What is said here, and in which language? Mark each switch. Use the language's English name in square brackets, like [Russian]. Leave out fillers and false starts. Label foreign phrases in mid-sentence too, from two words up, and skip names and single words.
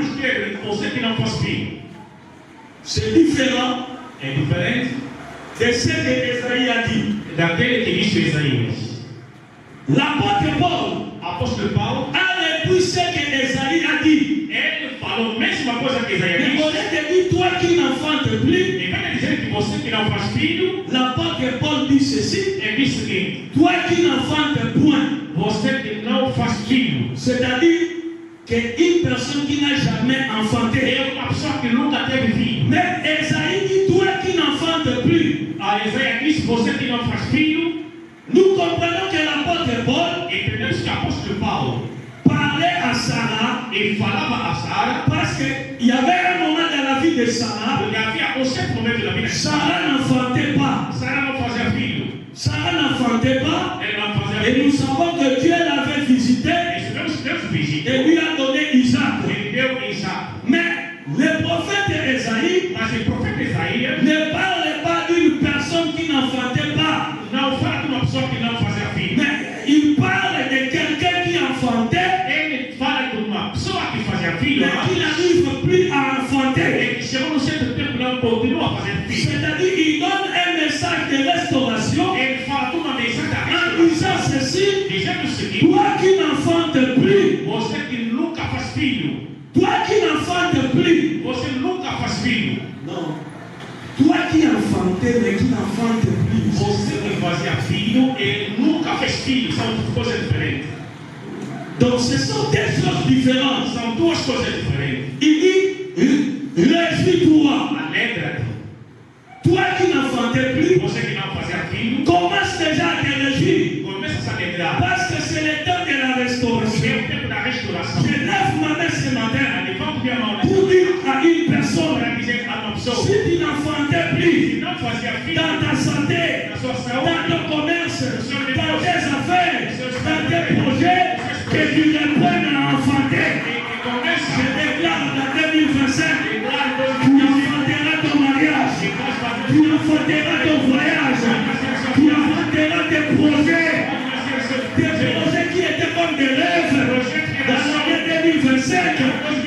[Portuguese] estéril, você que não faz filho. [French] C'est différent [Portuguese] É diferente [French] de ce que Esaïe a dit. [Portuguese] daquele que disse Isaías. [French] L'apôtre Paul [Portuguese] O apóstolo Paulo, [French] a repris ce que Esaïe a dit. [Portuguese] ele falou a mesma coisa que Isaías [French] Mais [Portuguese] disse. [French] au lieu de dire toi qui n'enfantes plus, [Portuguese] Em vez de dizer que você que não faz filho, [French] l'apôtre Paul dit ceci. [Portuguese] ele disse o seguinte: [French] Toi qui n'enfantes point. [Portuguese] você que não faz filho. [French] C'est-à-dire qu'une personne qui n'a jamais enfanté. [Portuguese] É uma pessoa que nunca teve filho. [French] Mais Esaïe dit toi qui n'enfantes plus. [Portuguese] A Isaías disse: você que não faz filho. [French] Nous comprenons que l'apôtre Paul [Portuguese] Entendemos que o apóstolo Paulo [French] parlait à Sarah [Portuguese] ele falava a Sara, [French] parce qu'il y avait un moment dans la vie de Sarah. [Portuguese] porque havia um certo momento da vida de Sara. [French] Sarah n'enfantait pas. [Portuguese] Sara não fazia filho. [French] Sarah n'enfantait pas. [Portuguese] Ele não fazia [French] Et [Portuguese] filho. [French] nous savons que Dieu l'avait visité [Portuguese] E sabemos que Deus visitou. [French] et lui a donné Isaac. [Portuguese] Ele deu Isaac. [French] Mais le prophète Esaïe [Portuguese] Mas o profeta Isaías [French] ne parle pas d'une personne qui n'enfantait pas. [Portuguese] não fala de uma pessoa que não fazia filho. [French] Mais il parle de quelqu'un qui enfantait [Portuguese] Ele fala de uma pessoa que fazia filho, [French] mais qui n'arrive plus à enfanter. [Portuguese] ele chegou num certo tempo e não continua a fazer filho. [French] C'est-à-dire qu'il donne un message de restauration [Portuguese] Ele fala de uma mensagem da [French] en disant [Portuguese] restauração, [French] ceci. [Portuguese] dizendo o seguinte: [French] Toi qui n'enfantes plus, [Portuguese] você que nunca faz filho, [French] toi qui n'enfantes plus. [Portuguese] você nunca faz filho, [French] Non. Toi qui enfantais mais qui n'enfantes plus. [Portuguese] você que fazia filho, ele nunca fez filho, são coisas diferentes. [French] Donc ce sont des choses différentes. [Portuguese] São duas coisas diferentes. [French] Il dit, réjouis-toi. [Portuguese] Alegra-te, [French] Toi qui n'enfantais plus, [Portuguese] você que não fazia filho, [French] commence déjà à te réjouir. [Portuguese] começa a se alegrar. [French] Parce que c'est le temps de la [Portuguese] Porque [French] restauration. [Portuguese] é o tempo da restauração. [French] Je lève ma main ce matin [Portuguese] Levanta minha mão [French] pour dire à une personne, [Portuguese] para dizer a uma pessoa [French] si tu n'enfantais plus [Portuguese] que não fazia filho [French] dans ta santé, [Portuguese] na sua [French] dans [Portuguese] saúde, [French] ton commerce, dans tes affaires, dans tes projets, que tu reprennes à enfanter. [Portuguese] que começa [French] Je déclare en 2025, [Portuguese] a lembrar [French] tu enfanteras ton mariage, tu enfanteras ton voyage, tu enfanteras tes projets qui étaient comme des rêves dans l'année 2025.